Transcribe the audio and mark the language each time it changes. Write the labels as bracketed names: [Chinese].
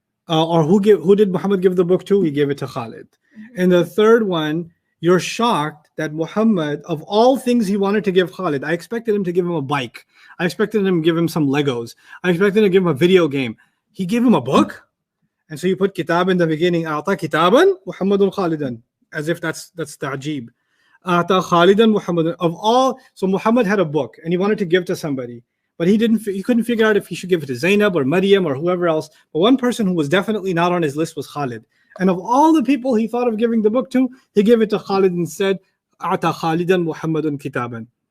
[English] Or who did Muhammad give the book to? He gave it to Khalid. And the third one, you're shocked that Muhammad, of all things he wanted to give Khalid, I expected him to give him a bike. I expected him to give him some Legos. I expected him to give him a video game. He gave him a book. And so you put kitab in the beginning. [Arabic] أعطى كتابا محمد خالدا, [English] as if that's ta'jib. [Arabic] أعطى خالدا محمد, [English] of all. So Muhammad had a book and he wanted to give to somebody, but he couldn't figure out if he should give it to Zainab or Maryam or whoever else. But one person who was definitely not on his list was Khalid. And of all the people he thought of giving the book to, he gave it to Khalid and said, [Arabic] أعطى خالدا محمد كتابا.